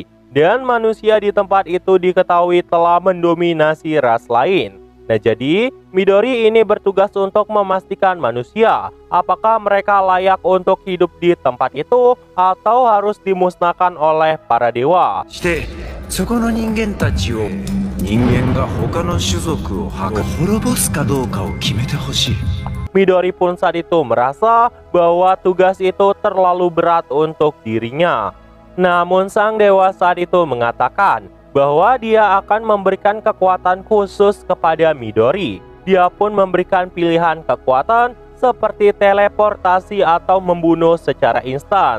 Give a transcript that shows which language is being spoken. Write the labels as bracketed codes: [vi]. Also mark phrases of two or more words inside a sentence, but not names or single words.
[id] Dan manusia di tempat itu diketahui telah mendominasi ras lain. Nah, jadi Midori ini bertugas untuk memastikan manusia apakah mereka layak untuk hidup di tempat itu atau harus dimusnahkan oleh para dewa. [ja] して、そこの人間たちを人間が他の種族を滅ぼすかどうかを決めてほしい. [id] Midori pun saat itu merasa bahwa tugas itu terlalu berat untuk dirinya. Namun sang dewa saat itu mengatakan bahwa dia akan memberikan kekuatan khusus kepada Midori. Dia pun memberikan pilihan kekuatan seperti teleportasi atau membunuh secara instan.